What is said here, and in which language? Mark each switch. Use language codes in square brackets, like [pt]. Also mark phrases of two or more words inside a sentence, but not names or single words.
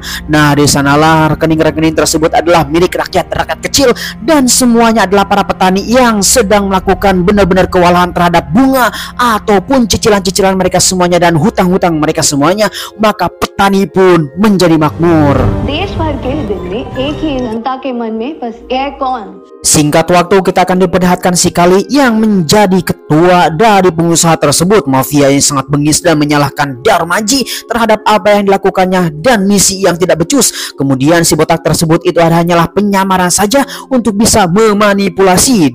[id] Nah, di sanalah rekening-rekening tersebut adalah milik rakyat kecil dan semuanya adalah para petani yang sedang melakukan benar-benar kewalahan terhadap bunga ataupun cicilan-cicilan mereka semuanya dan hutang-hutang mereka semuanya. Maka petani pun menjadi makmur. [hi] देश भर के दिल में एक ही जनता के मन में बस एक कौन। [id] Singkat waktu kita akan diperlihatkan si Kali yang menjadi ketua dari pengusaha tersebut, mafia yang sangat bengis dan menyalahkan Darmaji terhadap apa yang dilakukannya dan misi yang tidak becus. Kemudian si botak tersebut itu hanyalah penyamaran saja untuk bisa memanipulasi.